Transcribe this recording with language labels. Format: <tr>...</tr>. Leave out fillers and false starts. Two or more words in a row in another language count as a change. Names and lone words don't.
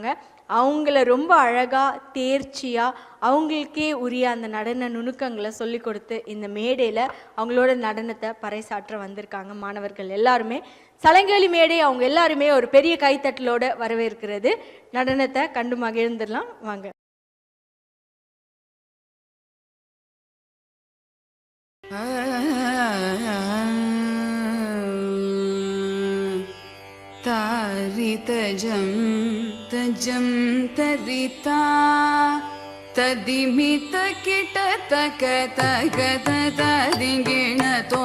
<ta>அவங்கள ரொம்ப அழகாக தேர்ச்சியாக அவங்களுக்கே உரிய அந்த நடன நுணுக்கங்களை சொல்லி கொடுத்து இந்த மேடையில் அவங்களோட நடனத்தை பறைசாற்ற வந்திருக்காங்க. மாணவர்கள் எல்லாருமே சலங்கை மேடை அவங்க எல்லாருமே ஒரு பெரிய கைத்தட்டலோடு வரவேற்கிறது. நடனத்தை கண்டு மகிழ்ந்துடலாம் வாங்க. तारितजं तजं तरिता तदिमित किटतक तगत तदिगिण त्वं</ta>